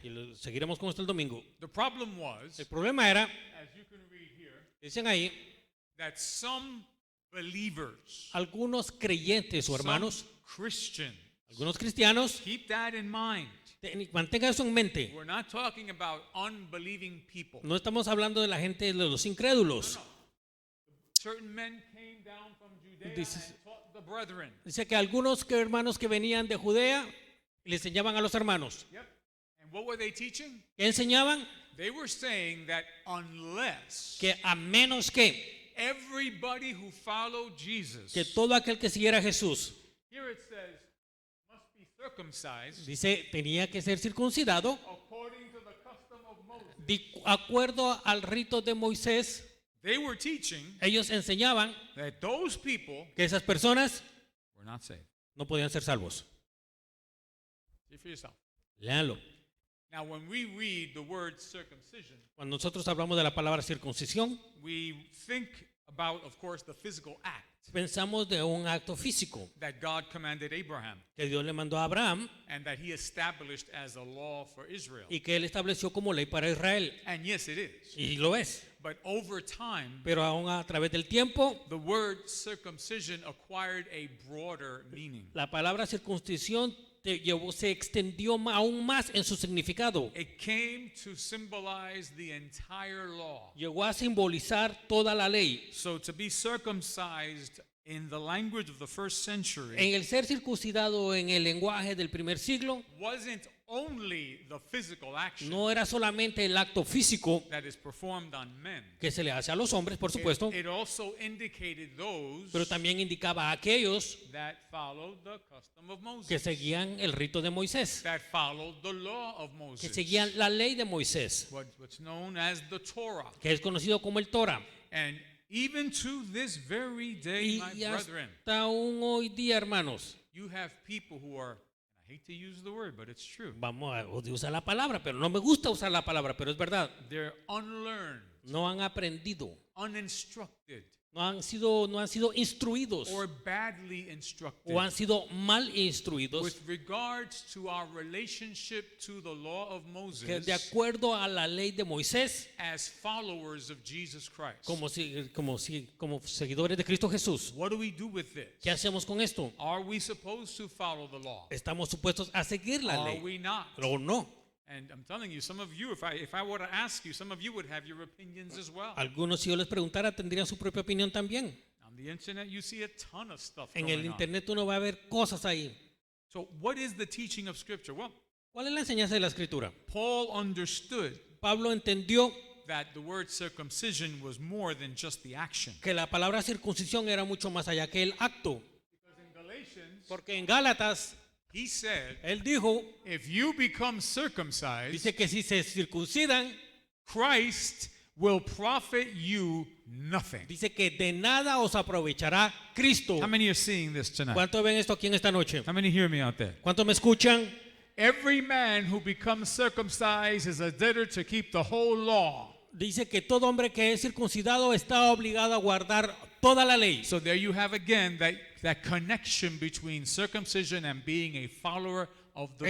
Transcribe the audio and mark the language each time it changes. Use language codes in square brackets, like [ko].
[es] Y seguiremos con esto el domingo. [en] The problem was. [es] El problema era. [en] As you can read here. [es] Dicen ahí. [en] That some believers. [es] Algunos creyentes o hermanos. [en] Christians. [es] Algunos cristianos. [en] Keep that in mind. [es] Mantenga eso en mente. [en] We're not talking about unbelieving people. [es] No estamos hablando de la gente de los incrédulos. No. [en] Certain men came down from Judea and taught the brethren. [es] Dice que algunos hermanos que venían de Judea le enseñaban a los hermanos. [en] Yep. And what were they teaching? [es] ¿Qué enseñaban? [en] They were saying that unless [es] que a menos que [en] everybody who followed Jesus, [es] que todo aquel que siguiera a Jesús, [en] here it says, must be circumcised, [es] dice, tenía que ser circuncidado [en] according to the custom of Moses. [es] De acuerdo al rito de Moisés. [en] They were teaching [es] Ellos enseñaban [en] that those people [es] que esas personas [en] were not saved. [es] no podían ser salvos. [en] See for yourself. [es] Léanlo. [en] Now, when we read the word circumcision, [es] Cuando nosotros hablamos de la palabra circuncisión, [en] we think about, of course, the physical act [es] pensamos de un acto físico [en] that God commanded Abraham [es] que Dios le mandó a Abraham [en] and that he established as a law for Israel. [es] y que él estableció como ley para Israel. [en] And yes, it is. [es] Y lo es. [en] But over time, [es] Pero aún a través del tiempo, [en] the word circumcision acquired a broader meaning. [es] la palabra circuncisión se extendió aún más en su significado. [en] It came to symbolize the entire law. [es] Llegó a simbolizar toda la ley. [en] So to be circumcised in the language of the first century [es] En el ser circuncidado en el lenguaje del primer siglo, [en] wasn't only the physical action [es] no era solamente el acto físico [en] that is performed on men. [es] que se le hace a los hombres, por supuesto, [en] It also indicated those [es] pero también indicaba a aquellos [en] that followed the custom of [es] que [en] Moses, [es] seguían el rito de Moisés, [en] that followed the law of [es] que [en] Moses, [es] seguían la ley de Moisés, [en] what's known as the Torah. [es] que es conocido como el Torah. [en] And even to this very day, my [es] Y [en] brethren, [es] hasta aún hoy día, hermanos, [en] you have people who are, I hate to use the word, but it's true. [es] vamos a usar la palabra, pero no me gusta usar la palabra, pero es verdad. [en] They're unlearned, [es] No han aprendido, [en] uninstructed, [es] no han sido instruidos [en] or badly instructed [es] o han sido mal instruidos [en] with regards to our relationship to the law of [es] que [en] Moses [es] de acuerdo a la ley de Moisés, [en] as followers of Jesus Christ. [es] como seguidores de Cristo Jesús. [en] What do we do with this? [es] ¿Qué hacemos con esto? [en] Are we supposed to follow the law? [es] ¿Estamos supuestos a seguir la [en] Are [es] ley [en] we not? [es] o no? [en] And I'm telling you, some of you, if I were to ask you, some of you would have your opinions as well. [es] Algunos, si yo les preguntara, tendrían su propia opinión también. [en] On the internet, you see a ton of stuff [es] En [en] going [es] el [en] on. [es] internet uno va a ver cosas ahí. [en] So what is the teaching of Scripture? Well, [es] ¿Cuál es la enseñanza de la Escritura? [en] Paul understood [es] Pablo entendió [en] that the word circumcision was more than just the action. [es] que la palabra circuncisión era mucho más allá que el acto. [en] Because in Galatians, [es] Porque en Gálatas, [en] he said, [es] él dijo, [en] if you become circumcised, [es] dice que si se circuncidan, [en] Christ will profit you nothing. [es] dice que de nada os aprovechará Cristo. [en] How many are seeing this tonight? [es] ¿Cuántos ven esto aquí en esta noche? [en] How many hear me out there? [es] ¿Cuántos me escuchan? [en] Every man who becomes circumcised is a debtor to keep the whole law. [es] Dice que todo hombre que es circuncidado está obligado a guardar toda la ley. [en] So there you have again that connection between circumcision and being a follower of the